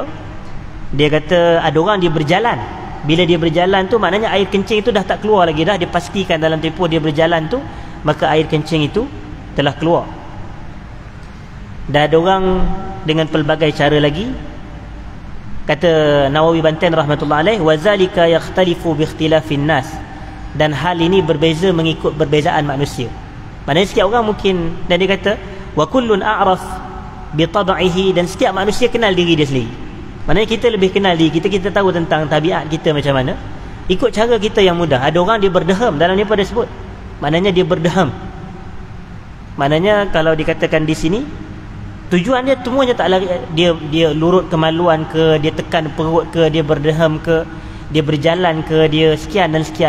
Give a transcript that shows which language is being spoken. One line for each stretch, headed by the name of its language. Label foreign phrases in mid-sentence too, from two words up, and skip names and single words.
Malay: Dia kata ada orang dia berjalan. Bila dia berjalan tu maknanya air kencing itu dah tak keluar lagi dah. Dia pastikan dalam tempoh dia berjalan tu maka air kencing itu telah keluar. Dan ada orang dengan pelbagai cara lagi. Kata Nawawi Banten
Arabic: رحمة الله عليه, وكذلك يختلف باختلاف الناس.
Malay: Dan hal ini berbeza mengikut perbezaan manusia. Maknanya setiap orang mungkin, dan dia kata
Arabic: وكل أعرف بطبعه,
Malay: dan setiap manusia kenal diri dia sendiri. Maknanya kita lebih kenal diri kita, kita tahu tentang tabiat kita macam mana ikut cara kita yang mudah. Ada orang dia berdeham, dalam ni pada sebut, maknanya dia berdeham. Maknanya kalau dikatakan di sini tujuan dia semuanya tak lari, dia lurut kemaluan ke, dia tekan perut ke, dia berdeham ke, dia berjalan ke, dia sekian dan sekian.